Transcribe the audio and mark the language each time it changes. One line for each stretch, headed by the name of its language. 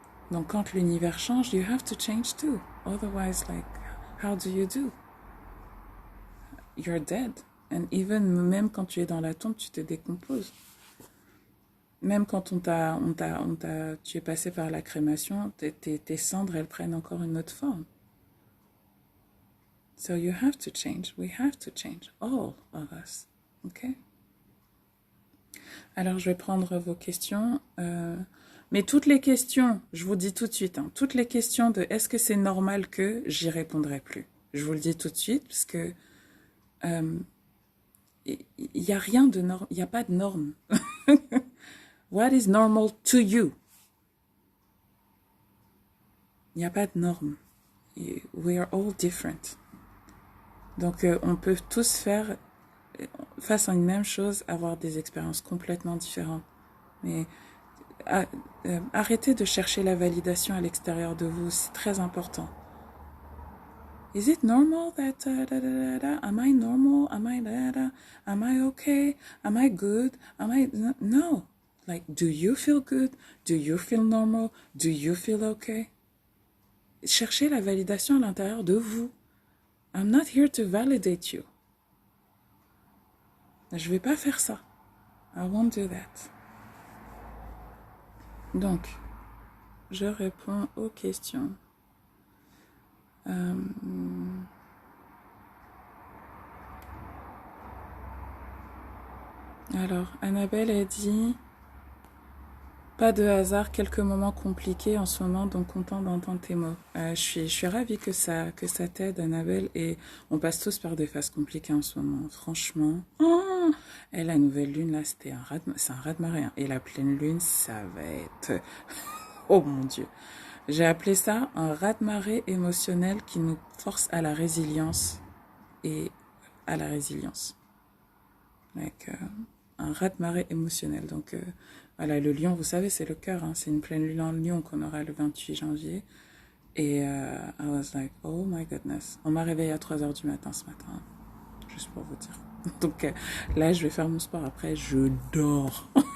English: Donc quand l'univers change, you have to change too. Otherwise, like, how do you do? You're dead.
French: And even, même quand tu es dans la tombe, tu te décomposes. Même quand tu es passé par la crémation, tes cendres, elles prennent encore une autre forme.
English: So you have to change. We have to change. All of us. Okay?
French: Alors, je vais prendre vos questions. Mais toutes les questions, je vous dis tout de suite, hein, toutes les questions de est-ce que c'est normal que, j'y répondrai plus. Je vous le dis tout de suite, parce que il n'y a rien de norme, il n'y a pas de norme.
English: What is normal to you?
French: Il n'y a pas de norme. We are all different. Donc, on peut tous faire, face à une même chose, avoir des expériences complètement différentes. Mais arrêtez de chercher la validation à l'extérieur de vous, c'est très important.
English: Is it normal that am I normal? Am I am I okay? Am I good? Am I no? Like, do you feel good? Do you feel normal? Do you feel okay?
French: Cherchez la validation à l'intérieur de vous.
English: I'm not here to validate you.
French: Je vais pas faire ça. I won't do that. Donc, je réponds aux questions. Alors, Annabelle a dit pas de hasard, quelques moments compliqués en ce moment, donc content d'entendre tes mots. Je suis ravie que ça t'aide, Annabelle, et on passe tous par des phases compliquées en ce moment, franchement. Oh, et la nouvelle lune, là, c'est un raz-de-marée, hein. Et la pleine lune, ça va être... Oh mon Dieu. J'ai appelé ça un raz-de-marée émotionnel qui nous force à la résilience et à la résilience. Like, un raz-de-marée émotionnel. Donc, voilà, le lion, vous savez, c'est le cœur. Hein. C'est une pleine lune en lion qu'on aura le 28 janvier.
English: Et I was like, oh my goodness.
French: On m'a réveillé à 3 heures du matin ce matin. Hein, juste pour vous dire. Donc, là, je vais faire mon sport. Après, je dors.